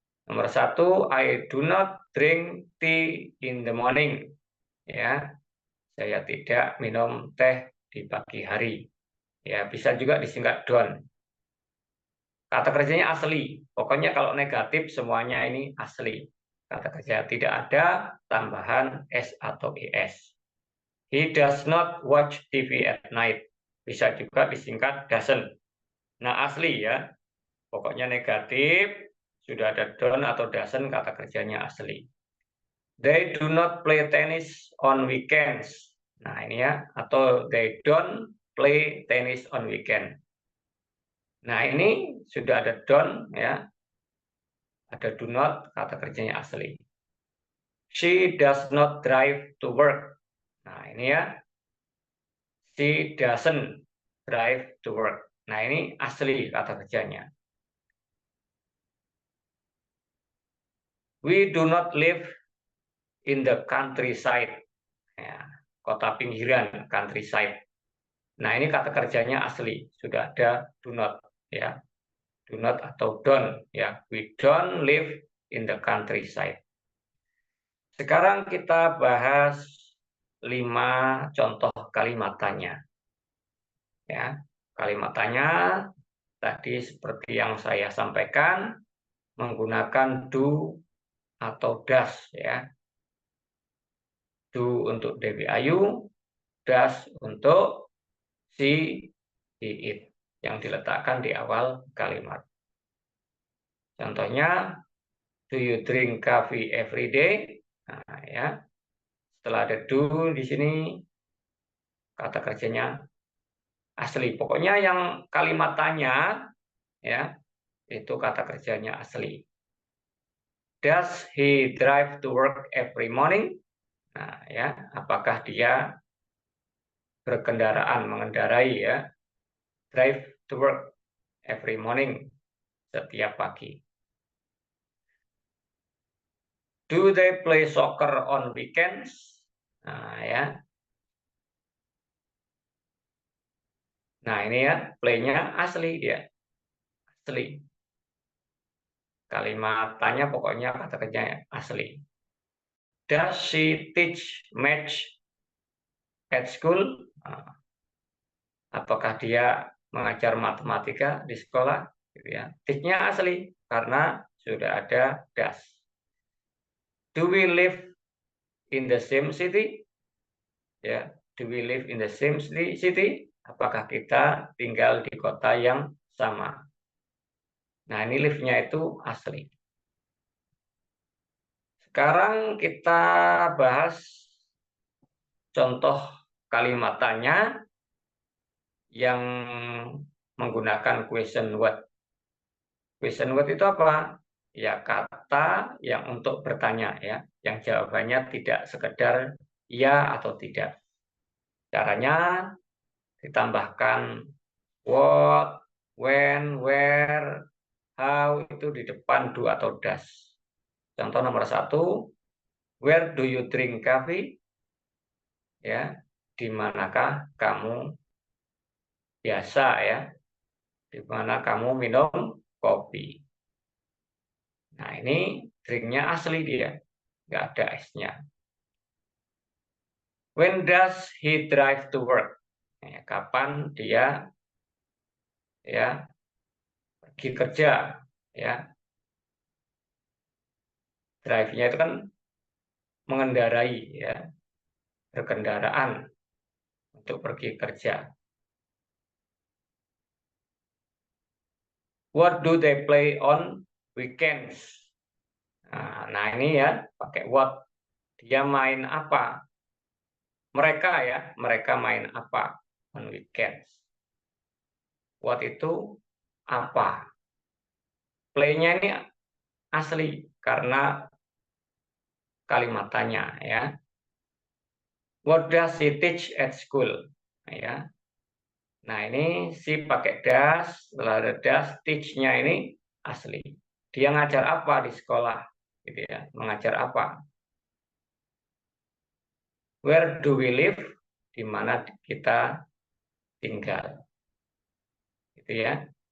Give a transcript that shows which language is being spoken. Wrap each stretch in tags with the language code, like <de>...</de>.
<id>Nomor 1,</id> <en>I do not drink tea in the morning.</en> <id>Ya, saya tidak minum teh di pagi hari. Ya, bisa juga disingkat don't. Kata kerjanya asli. Pokoknya kalau negatif semuanya ini asli. Kata kerja tidak ada tambahan S atau ES.</id> <en>He does not watch TV at night.</en> <id>Bisa juga disingkat doesn't. Nah, asli ya. Pokoknya negatif, sudah ada don't atau doesn't, kata kerjanya asli.</id> <en>They do not play tennis on weekends.</en> <id>Nah, ini ya.</id> <en>Atau they don't play tennis on weekend.</en> <id>Nah, ini sudah ada don't ya. Ada do not, kata kerjanya asli.</id> <en>She does not drive to work.</en> <id>Nah, ini ya.</id> <en>She doesn't drive to work.</en> <id>Nah, ini asli kata kerjanya.</id> <en>We do not live in the countryside.</en> <id>Ya, kota pinggiran, countryside. Nah, ini kata kerjanya asli. Sudah ada do not. Ya. Do not atau don't. Ya.</id> <en>We don't live in the countryside.</en> <id>Sekarang kita bahas 5 contoh kalimat tanya. Ya, kalimat tanya tadi seperti yang saya sampaikan menggunakan do atau does ya. Do untuk Dewi Ayu, does untuk si Iit yang diletakkan di awal kalimat.</id> <en>Contohnya, do you drink coffee every day?</en> <id>Nah, ya. Setelah ada do di sini kata kerjanya asli. Pokoknya yang kalimat tanya ya, itu kata kerjanya asli.</id> <en>Does he drive to work every morning?</en> <id>Nah, ya, apakah dia berkendaraan, mengendarai ya,</id> <en>drive to work every morning,</en> <id>setiap pagi.</id> <en>Do they play soccer on weekends?</en> <id>Nah, ya. Nah, ini ya, play-nya asli dia. Asli. Kalimat tanya pokoknya kata kerjanya asli.</id> <en>Does she teach math at school?</en> <id>Nah, apakah dia mengajar matematika di sekolah? Gitu ya. Teach-nya asli karena sudah ada does.</id> <en>Do we live in the same city? Ya, do we live in the same city?</en> <id>Apakah kita tinggal di kota yang sama? Nah, ini live-nya itu asli. Sekarang kita bahas contoh kalimat tanya yang menggunakan question word. Question word itu apa? Ya, kata yang untuk bertanya ya, yang jawabannya tidak sekedar ya atau tidak. Caranya ditambahkan what, when, where, how itu di depan do atau does. Contoh nomor 1,</id> <en>where do you drink coffee?</en> <id>Ya, di manakah kamu biasa ya? Di mana kamu minum kopi? Nah, ini drinknya asli dia, nggak ada S-nya.</id> <en>When does he drive to work?</en> <id>Ya, kapan dia ya pergi kerja? Ya, drive-nya itu kan mengendarai, ya, berkendaraan untuk pergi kerja.</id> <en>What do they play on weekends?</en> <id>Nah ini ya, pakai what. Dia main apa? Mereka ya, mereka main apa</id> <en>on weekends?</en> <id>What itu apa? Play-nya ini asli karena kalimat tanya, ya.</id> <en>What does he teach at school?</en> <id>Nah, ya. Nah ini si pakai does, setelah ada does, teach-nya ini asli. Dia ngajar apa di sekolah? Gitu ya, mengajar apa?</id> <en>Where do we live?</en> <id>Di mana kita tinggal. Gitu ya.</id>